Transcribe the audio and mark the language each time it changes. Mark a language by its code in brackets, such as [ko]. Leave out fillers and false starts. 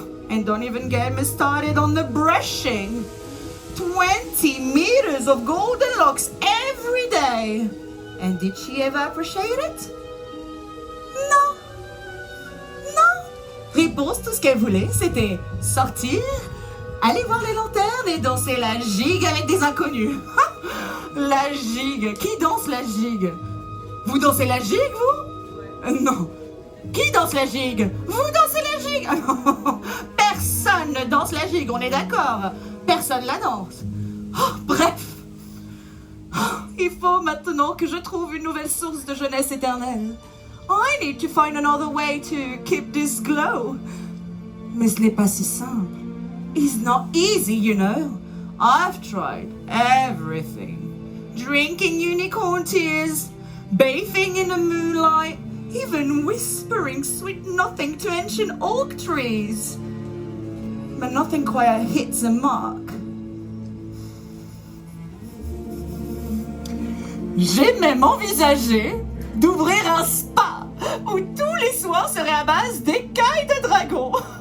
[en] And don't even get me started on the brushing. 20 meters of golden locks every day. And did she ever appreciate it? [fr] Non. Réponse, tout ce qu'elle voulait, c'était sortir, aller voir les lanternes et danser la gigue avec des inconnus. La gigue. Qui danse la gigue? Vous dansez la gigue, vous? Non. Qui danse la gigue? Vous dansez la gigue? Personne ne danse la gigue, on est d'accord? Personne la danse. Oh, bref. Il faut maintenant que je trouve une nouvelle source de jeunesse éternelle. [en] I need to find another way to keep this glow. [fr] Mais ce n'est pas si simple. [en] It's not easy, you know. I've tried everything. Drinking unicorn tears, bathing in the moonlight, even whispering sweet nothing to ancient oak trees. But nothing quite hits the mark. [fr] J'ai même envisagé d'ouvrir un spa où tous les soins seraient à base d'écailles de dragon.